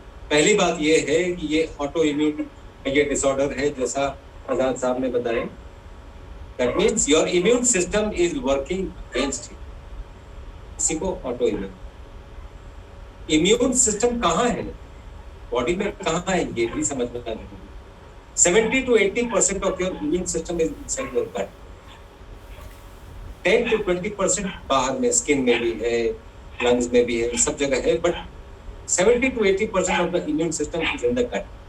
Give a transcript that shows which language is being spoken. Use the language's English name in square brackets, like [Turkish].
[Hindi] पहली बात ये है कि ये ऑटो इम्यून ये डिसऑर्डर है, जैसा आजाद साहब ने बताया। [English] that means your immune system is working against you, [Hindi] इसी को [English] Autoimmune. [Hindi] इम्यून सिस्टम कहाँ है बॉडी में, कहाँ है, ये भी समझना जरूरी है। [English] 70 to 80% of your immune system is inside your gut. 10 to 20% [Hindi] बाहर में, स्किन में भी है, लंग्स में भी है, सब जगह है, [English] But 70 to 80% of the immune system is in the gut.